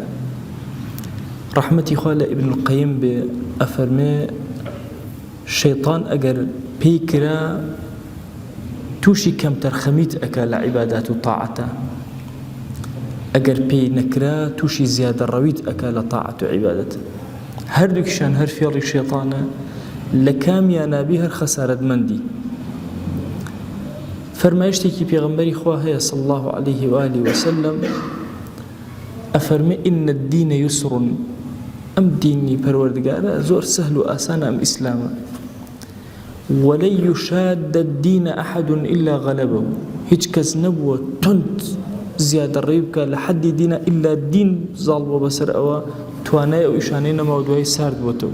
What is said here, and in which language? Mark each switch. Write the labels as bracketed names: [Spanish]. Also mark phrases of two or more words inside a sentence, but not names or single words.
[Central Kurdish] رحمەتی خوا لە ئیبن القەیم بێ ئەفەرمێ شەیطان ئەگەر پێی کرا تووشی کەم تەرخەمیت ئەکا لە عیبادات و تاعەتە، ئەگەر پێی نەکرا تووشی زیادەڕەویت ئەکا لە تاعەت و عیبادەتە. هەردووکیشان هەر فێڵی شەیطانە، لە کامیان نابی هەر خەسارەتمەندی. فەرمایشتێکی پێغەمبەری خوا هەیە [Arabic] صلی الله عليه وآله وسلم، [Central Kurdish] ئەفەرمێ [Arabic] ئین الدین یسر، [Central Kurdish] ئەم دینی پەروەردگارە زۆر سەهل و ئاسانە، ئەم ئیسلامە. [Arabic] وەلەن یشاد الدین ئەحەد إلا غەلەبەه، [Central Kurdish] هیچ کەس نەبووە تند زیادەڕەوی بکە لە حەدی دینە ئیلا دین زاڵ بووە بەسەر ئەوە، توانای ئەو ئیشانەی نەماوە دوای سارد بووەتەوە.